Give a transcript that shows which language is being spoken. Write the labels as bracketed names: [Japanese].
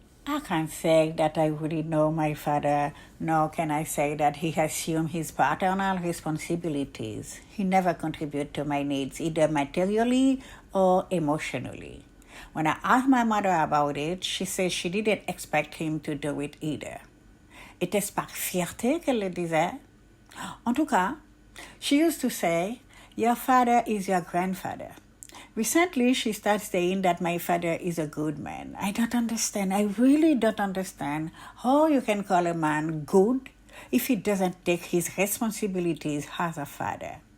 [English] I can't say that I really know my father, nor can I say that he assumed his paternal responsibilities. He never contributed to my needs, either materially or emotionally. When I asked my mother about it, she said she didn't expect him to do it either. [French] Était-ce par fierté qu'elle le disait? En tout cas, [English] she used to say, your father is your grandfather. Recently, she started saying that my father is a good man. I don't understand. I really don't understand how you can call a man good if he doesn't take his responsibilities as a father.